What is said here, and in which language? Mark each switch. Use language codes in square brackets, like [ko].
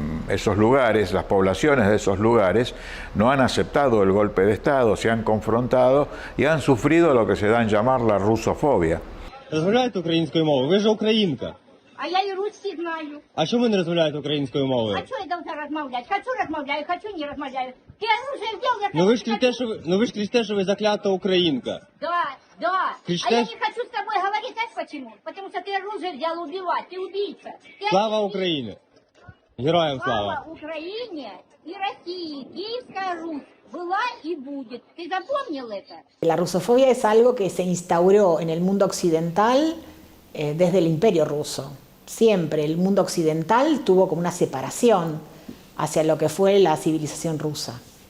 [es] esos lugares, las poblaciones de esos lugares, no han aceptado el golpe de Estado, se han confrontado y han sufrido lo que se da en llamar la rusofobia. [uk] Розмовляєте українською мовою? Ви ж українка. А я і руський знаю. А чому ви не розмовляєте українською мовою? А чого я должна розмовляти? Хочу розмовляю, хочу не розмовляю. [ru] Ти оружие взял, я... [uk] Ви ж кричите, що ви заклята українка. [ru] Да. [uk] Кричите... [ru] А я не хочу с тобой говорить, знаешь почему? Потому что ты оружие взял убивать, ты убийца. [uk] Слава Україні! Героям слава! [ru] Слава Украине и России. Киевская Русь была и будет. ¿Ты запомнил это? [es] La rusofobia es algo que se instauró en el mundo occidental desde el Imperio Ruso. Siempre el mundo occidental tuvo como una separación hacia lo que fue la civilización rusa.